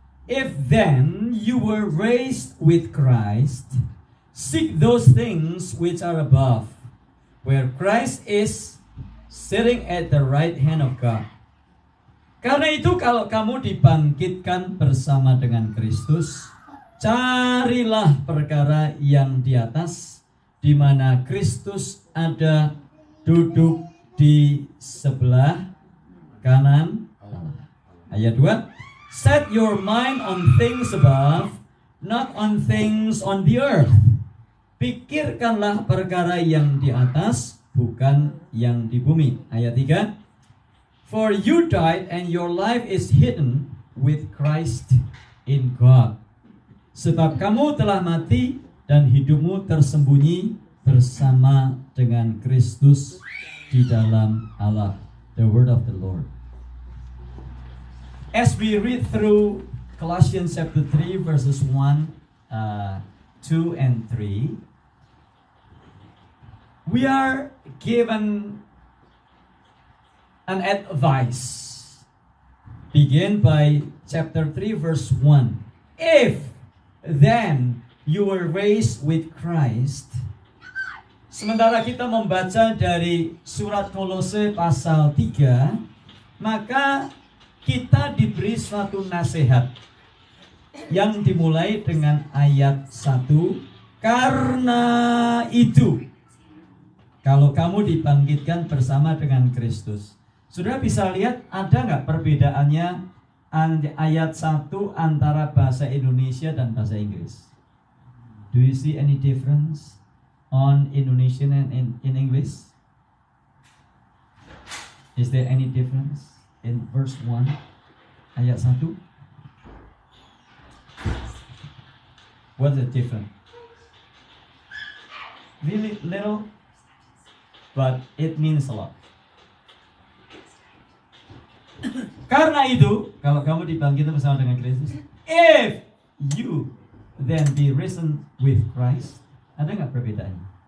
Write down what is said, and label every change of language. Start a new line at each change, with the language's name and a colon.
English: If then you were raised with Christ, seek those things which are above, where Christ is sitting at the right hand of God.
Indonesian: Karena itu kalau kamu dibangkitkan bersama dengan Kristus, carilah perkara yang di atas, di mana Kristus ada duduk di sebelah kanan Allah. Ayat 2.
English: Set your mind on things above, not on things on the earth.
Indonesian: Pikirkanlah perkara yang di atas, bukan yang di bumi. Ayat 3.
English: For you died and your life is hidden with Christ in God.
Indonesian: Sebab kamu telah mati dan hidupmu tersembunyi bersama dengan Kristus di dalam Allah.
English: The word of the Lord. As we read through Colossians chapter 3 verses 1, 2 and 3, we are given an advice. Begin by chapter 3 verse 1. If then you were raised with Christ.
Indonesian: Sementara kita membaca dari surat Kolose pasal 3, maka kita diberi suatu nasihat yang dimulai dengan ayat 1. Karena itu, kalau kamu dibangkitkan bersama dengan Kristus. Saudara bisa lihat ada nggak perbedaannya ayat 1 antara bahasa Indonesia dan bahasa Inggris?
English: Do you see any difference on Indonesian and in English? Is there any difference in verse 1
Indonesian: ayat 1?
English: What's the difference? Really little, but it means a lot.
Indonesian: Karena itu, kalau kamu dibangkitkan bersama dengan Kristus,
English: if you then be risen with Christ,
Indonesian: ada nggak perbedaannya?